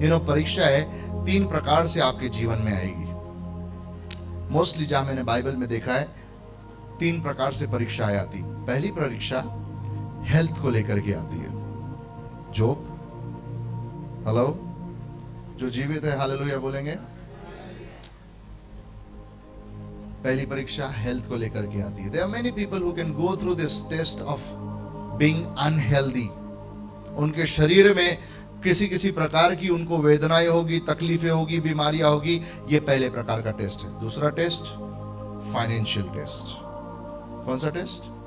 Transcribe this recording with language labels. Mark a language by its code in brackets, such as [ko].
[hi] परीक्षा है 3 प्रकार से आपके जीवन में आएगी। मोस्टली जहां मैंने बाइबल में देखा है 3 प्रकार से परीक्षाएं आती। पहली परीक्षा हेल्थ को लेकर के आती है। जोब, हेलो, जो जीवित है हालेलुया बोलेंगे। पहली परीक्षा हेल्थ को लेकर के आती है। [en] There are many people who can go through this test of being unhealthy. [hi] उनके शरीर में किसी प्रकार की उनको वेदनाएं होगी, तकलीफें होगी, बीमारियां होगी। ये पहले प्रकार का टेस्ट है। दूसरा टेस्ट फाइनेंशियल टेस्ट। कौन सा टेस्ट?